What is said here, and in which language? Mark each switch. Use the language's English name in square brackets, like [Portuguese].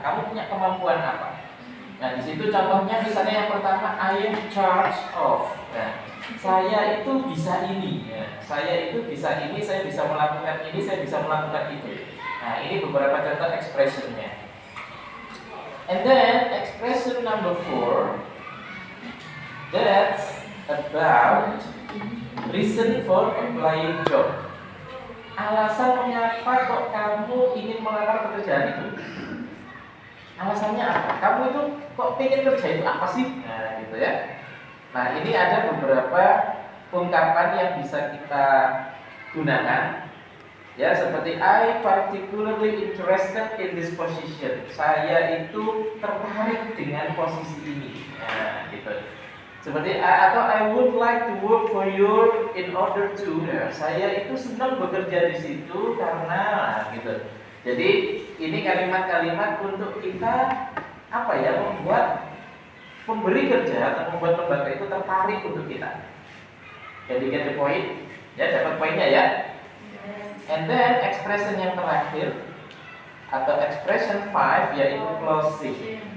[Indonesian] Kamu punya kemampuan apa? Nah, di situ contohnya misalnya yang pertama [English] I am charge of. [Indonesian] Nah, saya itu bisa ini, ya. Saya itu bisa ini, saya bisa melakukan ini, saya bisa melakukan itu. Nah, ini beberapa contoh expressionnya. [English] And then expression number 4, that's about reason for applying job. [Indonesian] Alasan mengapa kok kamu ingin melamar pekerjaan itu? Alasannya apa? Kamu itu kok pengen kerja itu apa sih? Nah, gitu ya. Nah, ini ada beberapa ungkapan yang bisa kita gunakan. Ya, seperti [English] I particularly interested in this position. [Indonesian] Saya itu tertarik dengan posisi ini. Nah, gitu. Seperti atau [English] I would like to work for you in order to. [Indonesian] Ya, saya itu senang bekerja di situ karena gitu. Jadi ini kalimat-kalimat untuk kita apa ya, membuat pemberi kerja atau membuat lembaga itu tertarik untuk kita. Jadi [English] get the point, [Indonesian] ya dapat poinnya ya. [English] And then expression [Indonesian] yang terakhir atau expression 5 yaitu closing.